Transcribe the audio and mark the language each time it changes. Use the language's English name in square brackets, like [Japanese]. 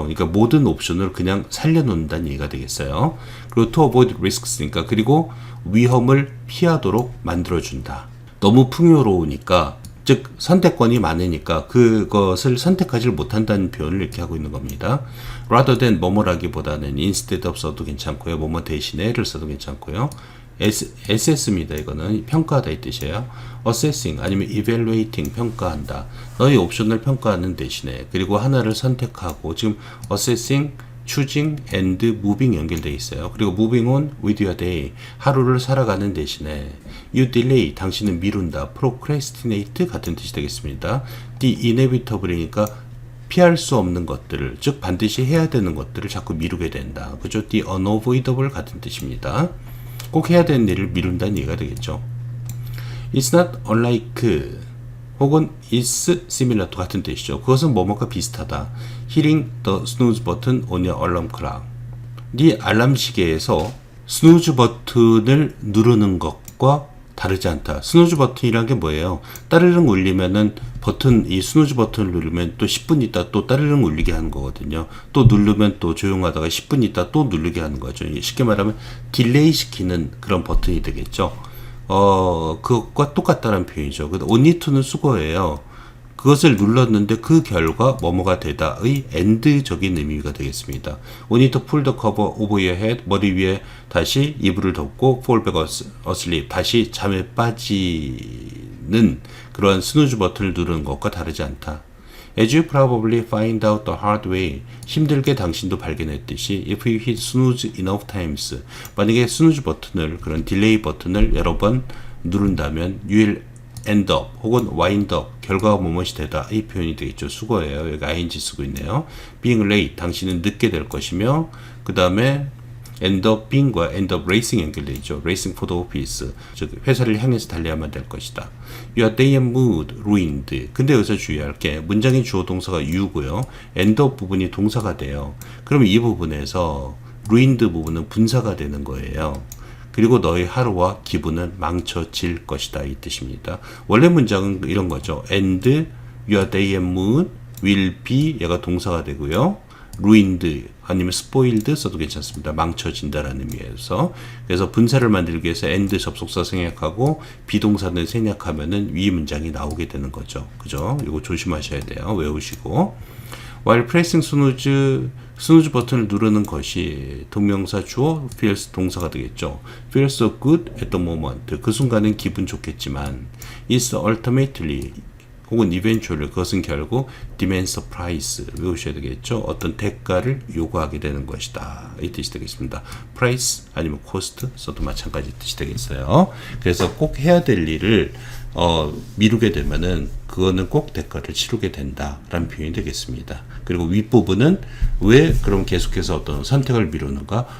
[Korean] 그러니까 모든 옵션을 그냥 살려놓는다는 얘기가 되겠어요. 그리고 [English] to avoid risks [Korean] 니까, 그리고 위험을 피하도록 만들어준다. 너무 풍요로우니까, 즉 선택권이 많으니까 그것을 선택하지 못한다는 표현을 이렇게 하고 있는 겁니다. [English] rather than [Korean] 뭐뭐라기보다는 [English] instead of [Korean] 써도 괜찮고요. 뭐뭐 대신에를 써도 괜찮고요. assess입니다. 이거는 평가하다 이 뜻이에요. assessing 아니면 evaluating, 평가한다. 너의 옵션을 평가하는 대신에, 그리고 하나를 선택하고, 지금 assessing [English] choosing and moving [Korean] 연결되어 있어요. 그리고 [English] moving on with your day, [Korean] 하루를 살아가는 대신에 [English] you delay, [Korean] 당신은 미룬다. procrastinate 같은 뜻이 되겠습니다. [English] the inevitable [Korean] 이니까 피할 수 없는 것들을, 즉 반드시 해야 되는 것들을 자꾸 미루게 된다. 그죠? [English] the unavoidable [Korean] 같은 뜻입니다. 꼭 해야 되는 일을 미룬다는 얘기가 되겠죠. [English] It's not unlike [Korean] 혹은 [English] is similar to [Korean] 같은 뜻이죠. 그것은 뭐뭐가 비슷하다. [English] hitting the snooze button on your alarm clock. [Korean] 네 알람 시계에서 스누즈 버튼을 누르는 것과 다르지 않다. 스누즈 버튼이란 게 뭐예요? 따르릉 울리면은 이 스누즈 버튼을 누르면 또 10분 있다 또 따르릉 울리게 하는 거거든요. 또 누르면 또 조용하다가 10분 있다 또 누르게 하는 거죠. 쉽게 말하면 딜레이 시키는 그런 버튼이 되겠죠. 그것과 똑같다는 표현이죠. [English] only to [Korean] 는 수거예요. 그것을 눌렀는데 그 결과 뭐뭐가 되다의 end적인 의미가 되겠습니다. [English] only to pull the cover over your head, [Korean] 머리 위에 다시 이불을 덮고 [English] fall back asleep, [Korean] 다시 잠에 빠지는 그러한 스누즈 버튼을 누르는 것과 다르지 않다. [English] As you probably find out the hard way, [Korean] 힘들게 당신도 발견했듯이 [English] if you hit snooze enough times, [Korean] 만약에 스누즈 버튼을, 그런 딜레이 버튼을 여러 번 누른다면 [English] you will end up [Korean] 혹은 [English] wind up, [Korean] 결과가 무엇이 되다 이 표현이 되겠죠. 수거예요. 여기 ing 쓰고 있네요. [English] being late, [Korean] 당신은 늦게 될 것이며, 그 다음에 [English] end up [Korean] being과 [English] end up racing [Korean] 연결되어 있죠. [English] racing for the office, [Korean] 즉 회사를 향해서 달려야만 될 것이다. [English] your day and mood ruined. [Korean] 근데 여기서 주의할 게 문장의 주어 동사가 you고요. end up 부분이 동사가 돼요. 그러면 이 부분에서 ruined 부분은 분사가 되는 거예요. 그리고 너의 하루와 기분은 망쳐질 것이다 이 뜻입니다. 원래 문장은 이런 거죠. [English] and your day and mood will be, [Korean] 얘가 동사가 되고요. ruined 아니면 spoiled 써도 괜찮습니다. 망쳐진다라는 의미에서. 그래서 분사를 만들기 위해서 and 접속사 생략하고 비동사는 생략하면은 위 문장이 나오게 되는 거죠. 그죠? 이거 조심하셔야 돼요. 외우시고. [English] while pressing [Korean] 스누즈 버튼을 누르는 것이 동명사 주어 [English] feels [Korean] 동사가 되겠죠. [English] feels so good at the moment, [Korean] 그 순간은 기분 좋겠지만 [English] is ultimately [Korean] 혹은 [English] eventually, [Korean] 그것은 결국 [English] demands a price, [Korean] 외우셔야 되겠죠. 어떤 대가를 요구하게 되는 것이다 이 뜻이 되겠습니다. price 아니면 cost 써도 마찬가지 뜻이 되겠어요. 그래서 꼭 해야 될 일을 미루게 되면은 그거는 꼭 대가를 치르게 된다라는 표현이 되겠습니다. 그리고 윗부분은 왜 그럼 계속해서 어떤 선택을 미루는가?